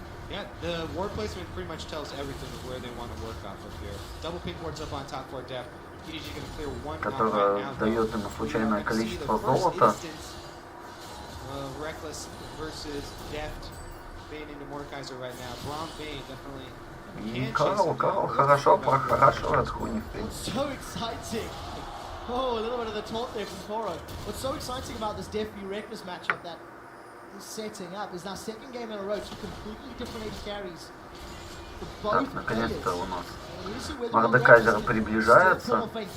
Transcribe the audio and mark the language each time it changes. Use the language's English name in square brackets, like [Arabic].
[English] Yeah, the ward placement pretty much tells everything of where they want to work off of here. Double pink wards up on top for Deft. EDG going to clear one [Russian] которая дает ему случайное количество золота. [English] Reckless versus Deft. Bane into Mordekaiser right now. Braum Bane definitely. [Russian] И Карл хорошо прохорашивает Хуни, в принципе. [English] So exciting. Oh, a little bit of the taunt there from Koro. What's so exciting about this Deft v Reckless matchup that is setting up is our second game in a row, two completely different AD carries. [Russian] Так, наконец-то у нас Мордекайзер приближается.